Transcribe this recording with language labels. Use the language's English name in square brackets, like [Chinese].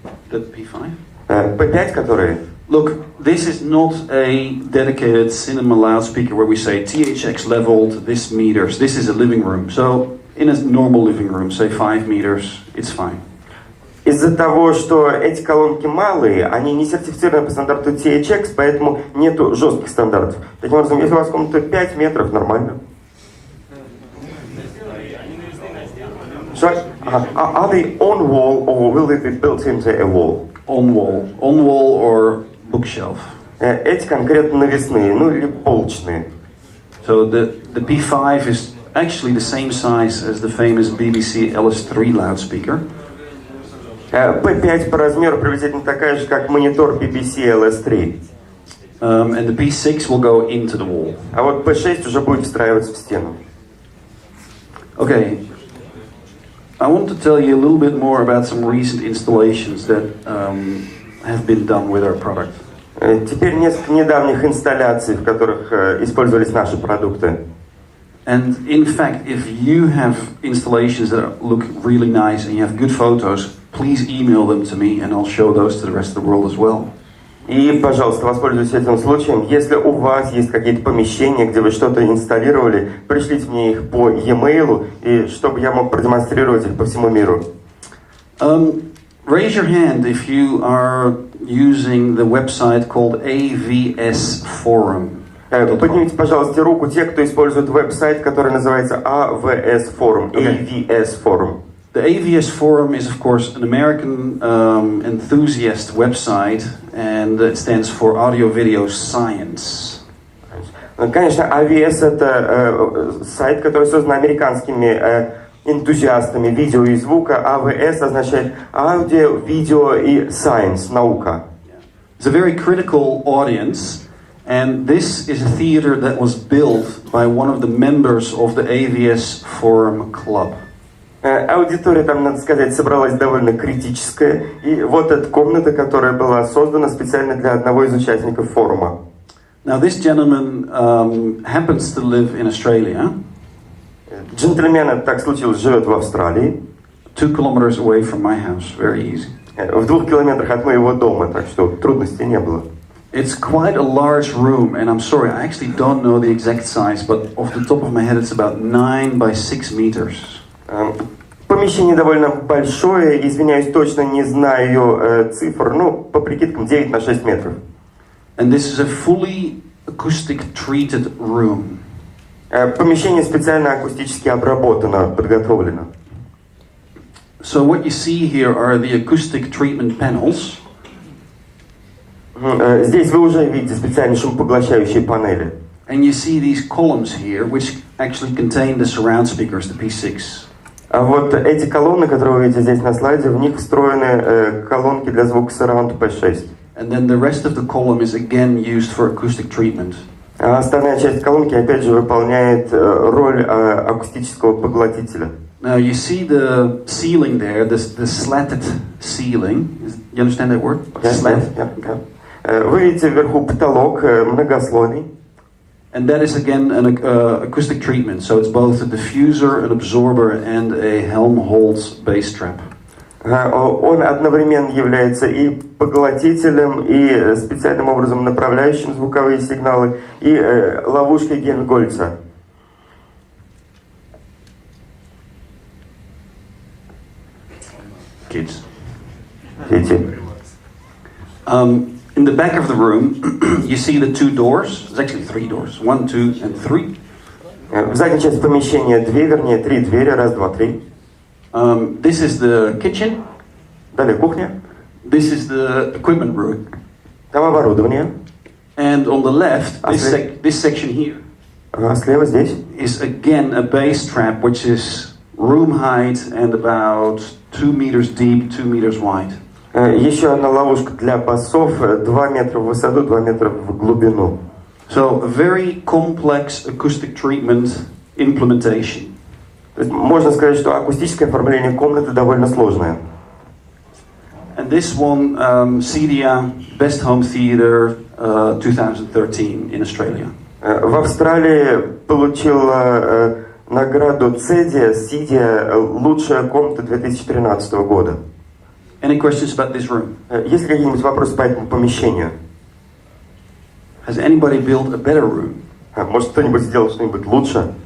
[English] The P5? [Russian] P5, которые? [English] Look, this is not a dedicated cinema loudspeaker where we say THX leveled this meters. This is a living room. So in a normal living room, say 5 meters, it's fine. [Russian] Из-за того, что эти колонки малые, они не сертифицированы по стандарту THX, поэтому нету жестких стандартов. Таким образом, если у вас комната 5 метров, нормально. [English] So, are they on wall or will they be built into a wall? On wall or bookshelf. [Russian] Эти конкретно навесные, ну или полочные. [English] So the P5 is actually the same size as the famous BBC LS3 loudspeaker. [Russian] P5 по размеру приблизительно такая же, как монитор BBC LS3. [English] And the P6 will go into the wall. [Russian] А вот P6 уже будет встраиваться в стену. [English] Okay. I want to tell you a little bit more about some recent installations that have been done with our product. [Russian] Теперь несколько недавних инсталляций, в которых использовались наши продукты. [English] And in fact, if you have installations that look really nice and you have good photos, please email them to me and I'll show those to the rest of the world as well. [Russian] И, пожалуйста, воспользуйтесь этим случаем. Если у вас есть какие-то помещения, где вы что-то инсталлировали, пришлите мне их по e-mail, и чтобы я мог продемонстрировать их по всему миру. [English] Raise your hand if you are using the website called AVS Forum. [Russian] Поднимите, пожалуйста, руку те, кто использует веб-сайт, который называется AVS Forum. [English] AVS Forum. The AVS Forum is, of course, an American enthusiast website, and it stands for Audio Video Science. [Russian] Конечно, AVS это сайт, который создан американскими энтузиастами видео и звука. AVS означает аудио, видео и science, наука. [English] It's a very critical audience, and this is a theater that was built by one of the members of the AVS Forum Club. [Russian] Аудитория там, надо сказать, собралась довольно критическая. И вот эта комната, которая была создана специально для одного из участников форума. [English] Now this gentleman happens to live in Australia. [Russian] Джентльмен, это так случилось, живет в Австралии. [English] 2 kilometers away from my house, very easy. [Russian] В 2 километрах от моего дома, так что трудностей не было. [English] It's quite a large room, and I'm sorry, I actually don't know the exact size, but off the top of my head it's about 9 by 6 meters. [Russian] Помещение довольно большое, извиняюсь, точно не знаю цифр, ну, по прикидкам 9 на 6 метров. [English] And this is a fully acoustic treated room. [Russian] Помещение специально акустически обработано, подготовлено. [English] So what you see here are the acoustic treatment panels. [Russian] Здесь вы уже видите специальные шумопоглощающие панели. [English] And you see these columns here, which actually contain the surround speakers, the P6. [Russian] А вот эти колонны, которые вы видите здесь на слайде, в них встроены колонки для звука Surround P6. [English] And then the rest of the column is again used for acoustic treatment. [Russian] А остальная часть колонки опять же выполняет роль акустического поглотителя. [English] Now you see the ceiling there, the slatted ceiling. You understand that word? Slat. [Russian] Вы видите вверху потолок многослойный. [English] And that is again an acoustic treatment. So it's both a diffuser, an absorber, and a Helmholtz bass trap. [Russian] Он одновременно является и поглотителем, и специальным образом направляющим звуковые сигналы, и ловушкой Гельмгольца. [English] Kids. [Russian] Дети. [English] In the back of the room, you see the 2 doors. There's actually 3 doors. 1, 2, and 3. [Russian] В задней части помещения 2, вернее 3 двери. 1, 2, 3. [English] This is the kitchen. [Russian] Далее кухня. [English] This is the equipment room. [Russian] Там оборудование. [English] And on the left, this section here [Russian] слева здесь [English] is again a bass trap, which is room height and about 2 meters deep, 2 meters wide. [Russian] Еще одна ловушка для басов: 2 метра в высоту, 2 метра в глубину. [English] So, a very complex acoustic treatment implementation. [Russian] То есть можно сказать, что акустическое оформление комнаты довольно сложное. [English] And this won CEDIA Best Home Theatre 2013 in Australia. [Russian] В Австралии получила награду CEDIA «Лучшая комната 2013 года». [English] Any questions about this room? [Russian] Есть ли какие-нибудь вопросы по этому помещению? [English] Has anybody built a better room [Russian] Может, кто-нибудь сделал что-нибудь лучше?